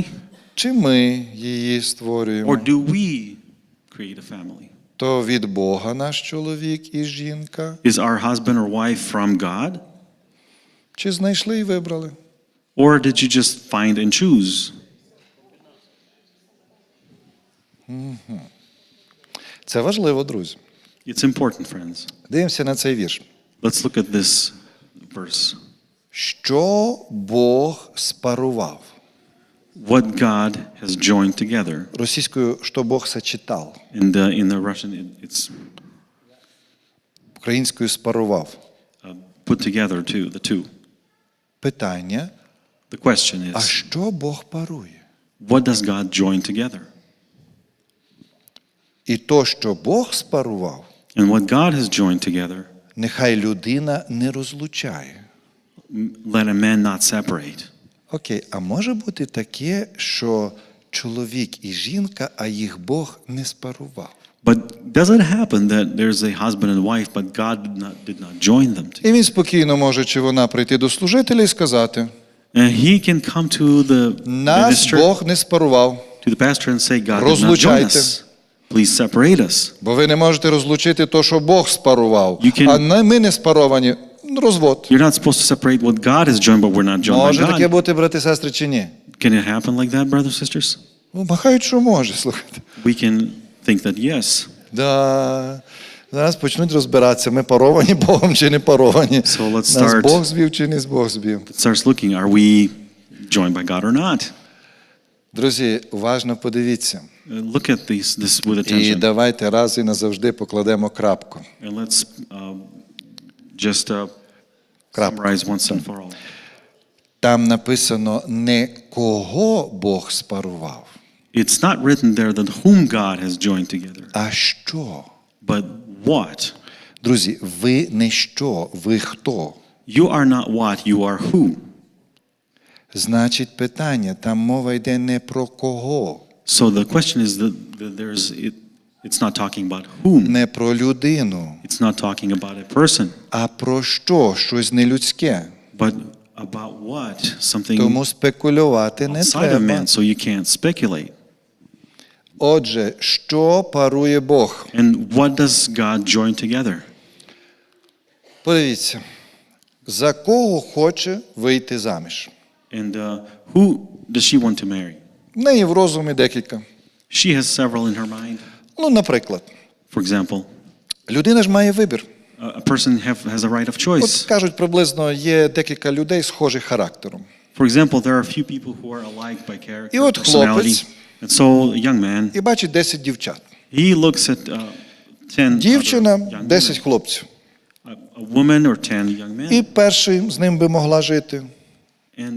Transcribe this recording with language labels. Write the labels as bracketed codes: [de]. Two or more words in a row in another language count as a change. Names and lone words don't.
[uk] чи ми її створюємо? [en] or do we create a family? [uk] То від Бога наш чоловік і жінка, [en] Is our husband or wife from God [uk] чи знайшли і вибрали? [en] or did you just find and choose? [uk] Це важливо, друзі. [en] It's important, friends. [uk] Дивимося на цей вірш. [en] Let's look at this verse. [uk] Що Бог спарував? [en] What God has joined together. [uk] Російською, що Бог сочетав. [en] In the Russian, it's [uk] Українською спарував. [en] put together the two. [uk] Питання, [en] The question [uk] а [en] is, [uk] що Бог парує? [en] what does God join together? [uk] І то, що Бог спарував, [en] And what God has joined together, [uk] нехай людина не розлучає. [en] let a man not separate. [uk] Окей, а може бути таке, що чоловік і жінка, а їх Бог не спарував? [en] But does it happen that there's a husband and wife, but God did not join them together? [uk] І він спокійно може, чи вона прийти до служителя і сказати, [en] And he can come to the [uk] нас [en] minister, [uk] Бог не спарував, [en] to the pastor and say, God did not join [uk] Розлучайте. [en] us. Please separate us. [uk] бо ви не можете розлучити то, що Бог спарував, [en] You can- [uk] а ми не спаровані. Розвод. [en] You're not supposed to separate what God has joined, but we're not joined by [uk] Може таке [en] God. [uk] бути, брати і сестри, чи ні? [en] Can it happen like that, brothers and sisters? [uk] Ну, махають, що може, слухайте. [en] We can think that yes. [uk] Да. Зараз почнуть розбиратися, ми паровані Богом чи не паровані. [en] So let's [uk] Нас [en] start. [uk] Бог звів чи не Бог звів. [en] It starts looking, are we joined by God or not? [uk] Друзі, уважно подивіться. [en] Look at this with [uk] І [en] attention. [uk] давайте раз і назавжди покладемо крапку. [en] And let's just [uk] Крапку. [en] summarize once and for all. [uk] Там написано не кого Бог спарував, [en] It's not written there that whom God has joined together, [uk] а що. [en] but what. [uk] Друзі, ви не що, ви хто. [en] You are not what, you are who. [uk] Значить, питання, там мова йде не про кого, [en] So the question is that it's not talking about whom. [uk] не про людину, [en] It's not talking about a person, [uk] а про що, щось нелюдське. [en] but about what? Something [uk] Тому спекулювати не [en] outside of [uk] треба. [en] man, so you can't speculate. [uk] Отже, що парує Бог? [en] And what does God join together? [uk] Подивіться, за кого хоче вийти заміж? [en] And who does she want to marry? [uk] В неї в розумі декілька. [en] She has several in her mind. [uk] Ну, наприклад, [en] For example, [uk] людина ж має вибір. [en] a person has a right of [uk] От [en] choice. [uk] кажуть, приблизно є декілька людей схожих характером. [en] For example, there are a few people who are alike by character, [uk] І от [en] personality. [uk] хлопець. [en] And so, a young man, [uk] І бачить 10 дівчат. [en] he looks at 10 [uk] Дівчина, [en] other young 10 women. [uk] хлопців. [en] A woman or 10 young men. [uk] І перший з ним би могла жити. [en] And